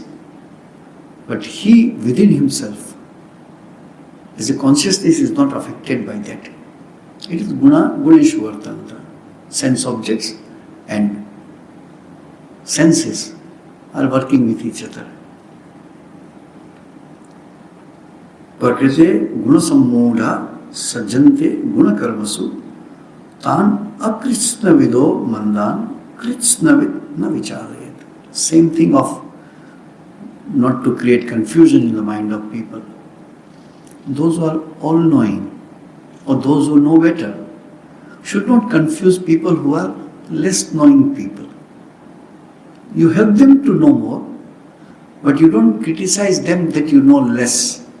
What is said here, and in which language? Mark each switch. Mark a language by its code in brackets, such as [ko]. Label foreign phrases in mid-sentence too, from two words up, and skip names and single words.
[en] But he within himself, as a consciousness, is not affected by that. It is [sa] गुणेषु वर्तन्त. [en] Sense objects and senses are working with each other. [sa] प्रकृतेः गुणसम्मूढाः सज्जन्ते गुणकर्मसु तान् अकृत्स्नविदः मन्दान् कृत्स्नवित् न विचालयेत्. [en] Same thing of not to create confusion in the mind of people. Those who are all-knowing or those who know better should not confuse people who are less knowing people. You help them to know more, but you don't criticize them that you know less.